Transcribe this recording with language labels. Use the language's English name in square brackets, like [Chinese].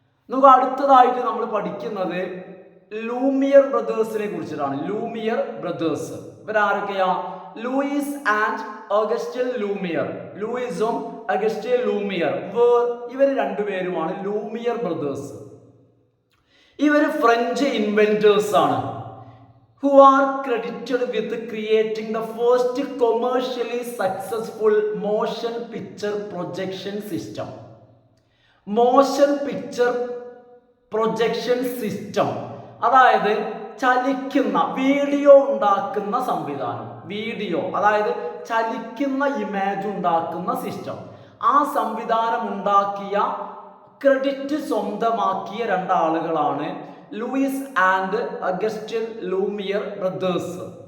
[Malayalam] നമുക്ക് അടുത്തതായിട്ട് നമ്മൾ പഠിക്കുന്നത് ലൂമിയർ ബ്രദേഴ്സിനെ കുറിച്ചിട്ടാണ്. Lumiere brothers ഇവരാരൊക്കെയാ? Luis and Augustan Lumiere. ലൂയിസും Augustan Lumiere ഇവർ രണ്ടുപേരുമാണ് ലൂമിയർ ബ്രദേഴ്സ്. ഇവര് ഫ്രഞ്ച് ഇൻവെന്റേഴ്സ് ആണ്. [English] who are credited with creating the first commercially successful motion picture projection system. Motion picture projection system [Malayalam] അതായത് ചലിക്കുന്ന വീഡിയോ ഉണ്ടാക്കുന്ന സംവിധാനം. അതായത് ചലിക്കുന്ന ഇമേജ് ഉണ്ടാക്കുന്ന സിസ്റ്റം. ആ സംവിധാനം ഉണ്ടാക്കിയ, ക്രെഡിറ്റ് സ്വന്തമാക്കിയ രണ്ടാളുകളാണ് Luis and Augustan Lumiere brothers.